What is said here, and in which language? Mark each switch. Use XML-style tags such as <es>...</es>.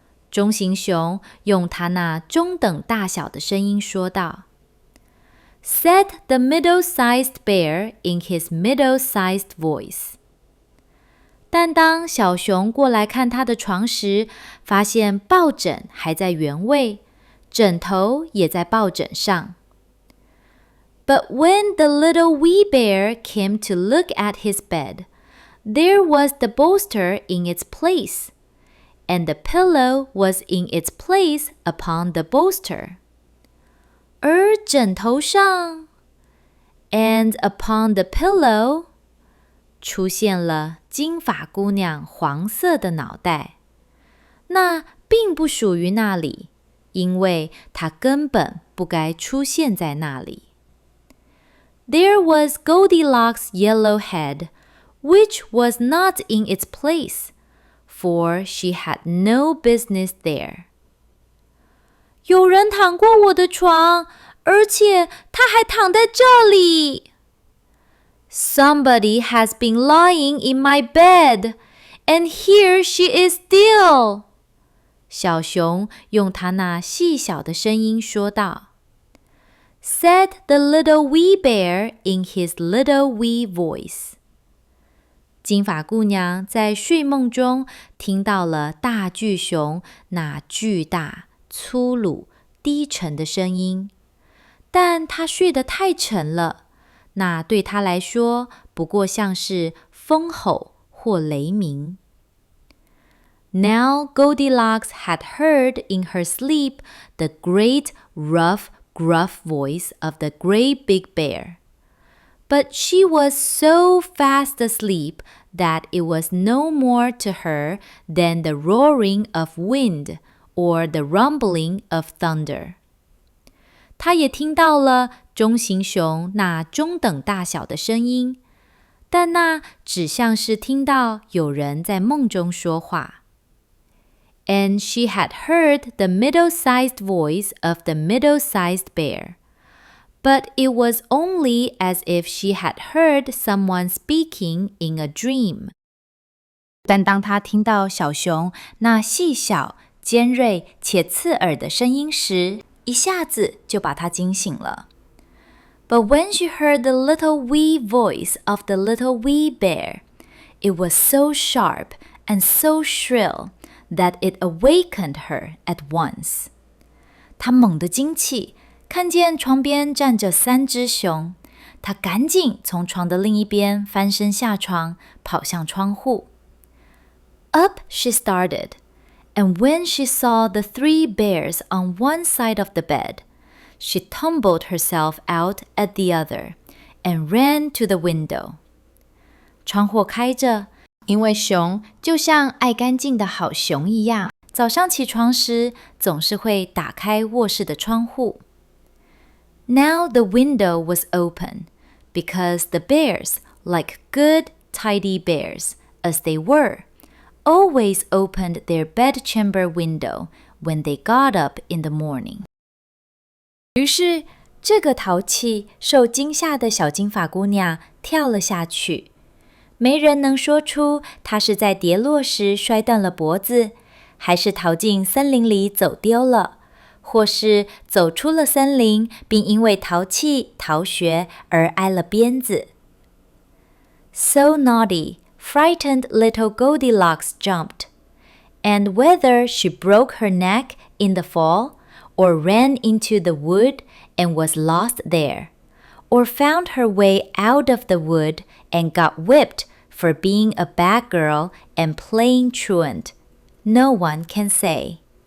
<zh>中型熊用它那中等大小的声音说道。</zh> <en>said the middle-sized bear in his middle-sized voice.</en> <zh>但当小熊过来看他的床时，发现抱枕还在原位，枕头也在抱枕上。</zh> <en>But when the little wee bear came to look at his bed, there was the bolster in its place, and the pillow was in its place upon the bolster.</en> <zh>而枕头上</zh> <en>and upon the pillow</en> <zh>出现了金发姑娘黄色的脑袋。那并不属于那里，因为它根本不该出现在那里。</zh> <en>There was Goldilocks' yellow head, which was not in its place, for she had no business there.</en> <zh>有人躺过我的床，而且他还躺在这里。</zh> <en>Somebody has been lying in my bed, and here she is still.</en> <zh>小熊用它那细小的声音说道。</zh> <en>Said the little wee bear in his little wee voice.</en> <zh>金发姑娘在睡梦中听到了大巨熊那巨大、粗鲁、低沉的声音，但她睡得太沉了，那对她来说不过像是风吼或雷鸣。</zh> <en>Now Goldilocks had heard in her sleep the great, rough, gruff voice of the great big bear. But she was so fast asleep that it was no more to her than the roaring of wind or the rumbling of thunder.</en> <zh>她也听到了中型熊那中等大小的声音，但那只像是听到有人在梦中说话。</zh> <en>And she had heard the middle-sized voice of the middle-sized bear, but it was only as if she had heard someone speaking in a dream.</en> <zh>但当她听到小熊那细小、尖锐且刺耳的声音时，一下子就把她惊醒了。</zh> <en>But when she heard the little wee voice of the little wee bear, it was so sharp and so shrill that it awakened her at once.</en> <zh>她猛地惊起，看见床边站着3只熊，她赶紧从床的另一边翻身下床，跑向窗户。</zh> <en>Up she started, and when she saw the 3 bears on one side of the bed, she tumbled herself out at the other and ran to the window.</en> <zh>窗户开着，因为熊就像爱干净的好熊一样，早上起床时总是会打开卧室的窗户。</zh> <en>Now the window was open, because the bears, like good, tidy bears, as they were, always opened their bedchamber window when they got up in the morning.</en> <zh>于是，这个淘气、受惊吓的小金发姑娘跳了下去。没人能说出她是在跌落时摔断了脖子，还是逃进森林里走丢了，或是走出了森林，并因为淘气、逃学而挨了鞭子。</zh> <en>So naughty, frightened little Goldilocks jumped, and whether she broke her neck in the fall, or ran into the wood and was lost there, or found her way out of the wood and got whipped for being a bad girl and playing truant, no one can say.</en>